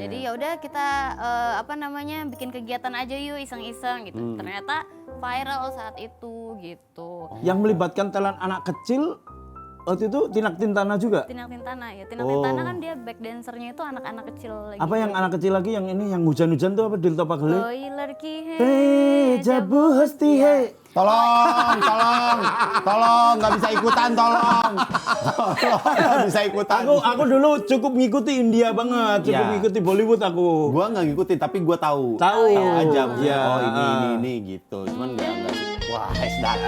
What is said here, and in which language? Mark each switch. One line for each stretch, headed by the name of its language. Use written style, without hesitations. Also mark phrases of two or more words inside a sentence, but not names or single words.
Indonesian: Jadi ya udah kita bikin kegiatan aja yuk iseng-iseng gitu. Ternyata viral saat itu gitu. Yang melibatkan talent anak kecil waktu itu Tinak Tintana juga? Tinak Tintana ya. Tinak Tintana kan dia back dancernya itu anak-anak kecil lagi. Apa yang anak kecil lagi yang ini yang hujan-hujan tuh apa Dilta Pagele?
Hindi: कोई लड़की है. जबु हँसती है.
Indonesian: Tolong, nggak bisa ikutan, tolong, nggak bisa ikutan. Aku dulu cukup ngikuti India banget, cukup Ya. ngikuti Bollywood aku. Gua nggak ngikutin, tapi gua tahu. Tahu. aja, maksudnya, Iya. oh ini gitu. Cuman nggak. Wah, datang.